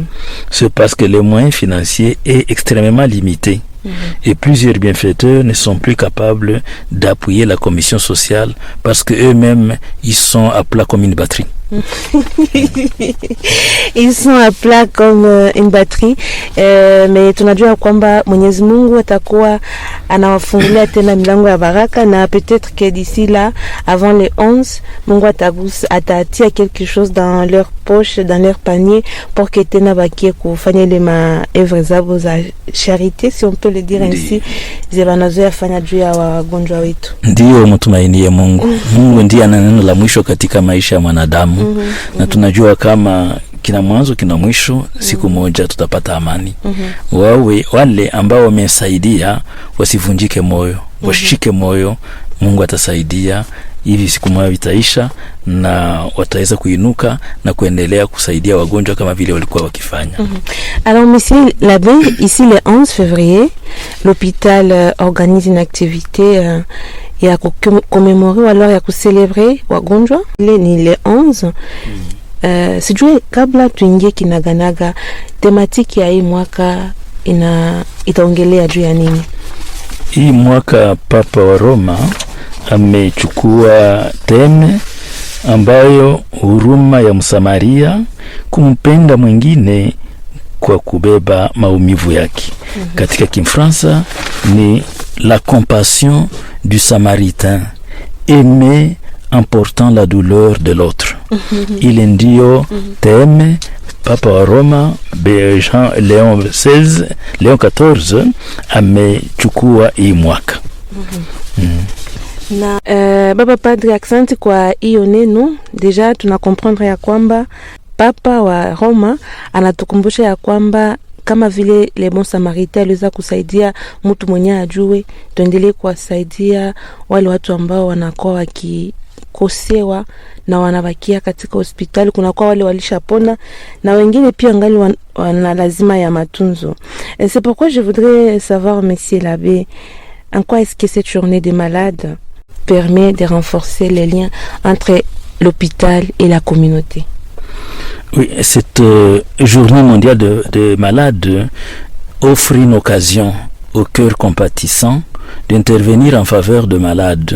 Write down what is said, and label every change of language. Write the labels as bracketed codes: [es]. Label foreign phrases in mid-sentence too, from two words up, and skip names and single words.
[fr] C'est parce que les moyens financiers est extrêmement limité. Et plusieurs bienfaiteurs ne sont plus capables d'appuyer la commission sociale parce que eux-mêmes ils sont à plat comme une batterie. Ils sont à plat comme une batterie, mais [sw] tunajua kwamba Mwenyezi Mungu atakuwa anawafungulia tena milango ya baraka, [fr] na peut-être que d'ici là, avant les 11, [sw] Mungu atatia [fr] quelque chose dans leur poche, dans leur panier, pour que [sw] tena bakie kufanya ile maevre zabo za [fr] charité, si on peut le dire ainsi, [sw] zebanazoea fanya juu ya wagonjwa wetu. Ndio mtumainie Mungu. Mungu ndiye ana neno la mwisho katika maisha ya mwanadamu. Na tunajua kama kina mwanzo kina mwisho, siku moja tutapata amani. Wale ambao wamesaidia wasivunjike moyo, washike moyo, Mungu atasaidia, hivi siku moja itaisha na wataweza kuinuka na kuendelea kusaidia wagonjwa kama vile walikuwa wakifanya. [fr] Alors monsieur l'abbé, ici le 11 février, l'hôpital organise une activité ya commémorer ou alors ya célébrer wagonjwa. [sw] Ni le 11. Sijui kabla tuingie kinaganaga, tematiki ya hii mwaka itaongelea juu ya nini? Hii mwaka Papa wa Roma amechukua teme ambayo huruma ya Msamaria, kumpenda mwingine kwa kubeba maumivu yake. Katika Kifaransa ni [fr] la compassion du Samaritain, aimer en portant la douleur de l'autre. [sw] Ile ndio teme Papa wa Roma Léon XIV amechukua hii mwaka. Na baba padri, aksanti kwa hiyo neno. Deja tuna comprendre ya kwamba Papa wa Roma anatukumbusha ya kwamba kama vile [fr] le bon Samaritain [sw] aliweza kusaidia mtu mwenye ajue, tuendelee kuwasaidia wale watu ambao wanakuwa wakikosewa na wanabakia katika hospitali. Kuna kwa wale walishapona na wengine pia ngali wana lazima ya matunzo. [fr] Et c'est pourquoi je voudrais savoir, monsieur l'abbé, en quoi est-ce que cette journée des malades permet de renforcer les liens entre l'hôpital et la communauté? Oui, cette journée mondiale de malades offre une occasion au cœur compatissant d'intervenir en faveur de malades.